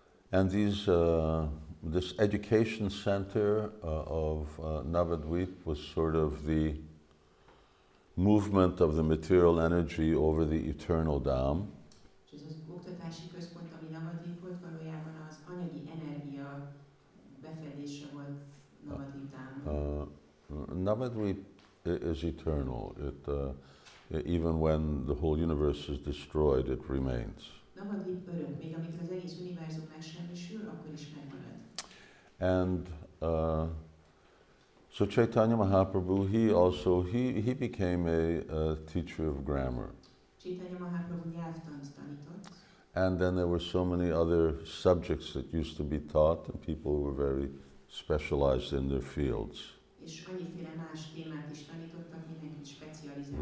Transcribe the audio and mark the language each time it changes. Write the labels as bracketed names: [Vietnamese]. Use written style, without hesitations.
[English] And this education center of Navadvip was sort of the movement of the material energy over the eternal Dham. [Hungarian] És ez az oktatási központ, ami Navadvip volt, valójában az anyagi energia befedése volt Navadvip Dhamban. [English] Navadvip is eternal. Even when the whole universe is destroyed, it remains. [Hungarian] Navadvip örök, még amikor az egész univerzum megsemmisül, akkor is megmarad. [English] And so Caitanya Mahaprabhu, he became a teacher of grammar. [Hungarian] Caitanya Mahaprabhu nyelvtant tanított. [English] And then there were so many other subjects that used to be taught, and people were very specialized in their fields. [Hungarian] És annyiféle más témát is tanítottak, mindenki specializált.